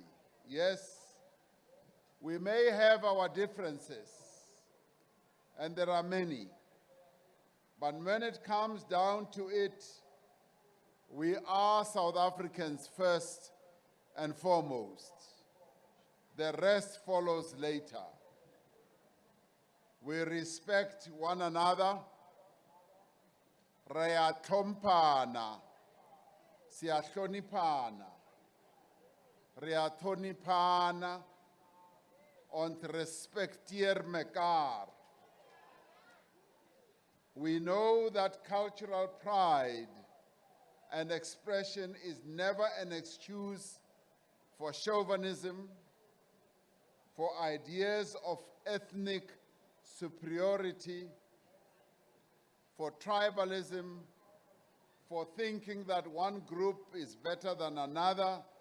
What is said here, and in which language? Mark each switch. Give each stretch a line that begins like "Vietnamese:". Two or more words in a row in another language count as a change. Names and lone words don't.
English: Yes, we may have our differences, and there are many, but when it comes down to it, we are South Africans first and foremost. The rest follows later. We respect one another.
Southern Sotho: Rea thompana, siyahlonipana. re a thonipana,
Afrikaans: ont respecteer mekaar.
English: We know that cultural pride and expression is never an excuse for chauvinism, for ideas of ethnic superiority, for tribalism, for thinking that one group is better than another.